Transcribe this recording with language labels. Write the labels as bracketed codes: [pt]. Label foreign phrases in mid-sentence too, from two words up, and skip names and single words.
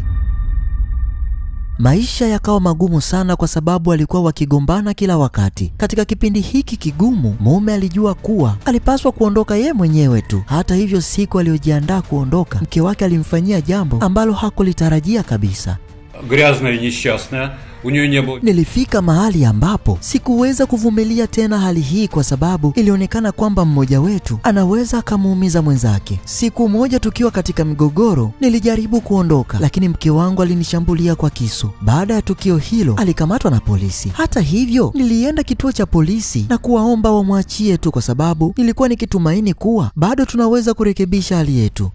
[sw] Maisha yakawa magumu sana kwa sababu walikuwa wakigombana kila wakati. Katika kipindi hiki kigumu, mume alijua kuwa alipaswa kuondoka yeye mwenyewe tu. Hata hivyo, siku aliyojiandaa kuondoka, mke wake alimfanyia jambo ambalo hakulitarajia kabisa. [ru] Грязная, несчастная. у нее не было. [sw] Nilifika mahali ambapo sikuweza kuvumilia tena hali hii kwa sababu ilionekana kwamba mmoja wetu anaweza akamuumiza mwenzake. Siku moja tukiwa katika migogoro, nilijaribu kuondoka, lakini mke wangu alinishambulia kwa kisu. Baada ya tukio hilo, alikamatwa na polisi. Hata hivyo, nilienda kituo cha polisi na kuwaomba wamwachie tu kwa sababu nilikuwa nikitumaini kuwa bado tunaweza kurekebisha hali yetu.